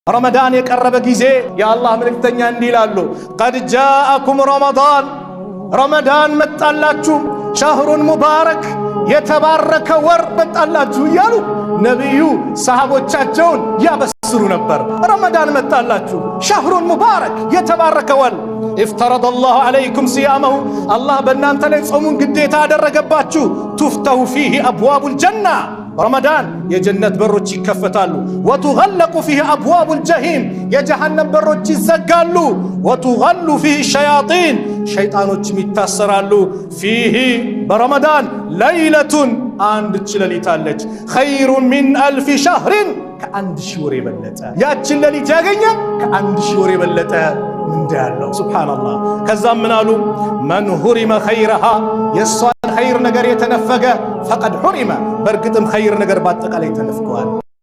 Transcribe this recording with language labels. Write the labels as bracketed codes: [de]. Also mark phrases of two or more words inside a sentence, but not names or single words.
[ar] رمضان يقرب [am] ጊዜ የአላህ መልእክተኛ እንዲህ ይላሉ [ar] قد جاءكم رمضان [am] መጣላችሁ [ar] شهرٌ مبارك [am] የተባረከ ወር መጣላችሁ እያሉ ነብዩ ሰሃቦቻቸውን ያበስሩ ነበር። ረመዳን መጣላችሁ ሻህሩን ሙባረክ የተባረከ ወር [ar] افترض الله عليكم صيامه [am] الله በእናንተ ላይ ጾሙን ግዴታ አደረገባችሁ [ar] تفتح فيه ابواب الجنه رمضان [am] የጀነት በሮች ይከፈታሉ [ar] وتغلق فيه ابواب الجحيم [am] የጀሃነም በሮች ይዘጋሉ [ar] وتغل فيه الشياطين [am] ሸይጣኖች ይታሰራሉ [ar] فيه برمضان ليله [am] አንድ ሌሊት አለች [ar] خير من الف شهر [am] ከአንድ ሺህ ወር የበለጠ ያችን ሌሊት ያገኘ ከአንድ ሺህ ወር የበለጠ እንዳለው ሱብሃንአላህ ከዛም ምን አሉ [ar] من حرم خيرها [am] የሷን ኸይር ነገር የተነፈገ [ar] فقد حرم [am] በርግጥም ኸይር ነገር ባጠቃላይ ተነፍቀዋል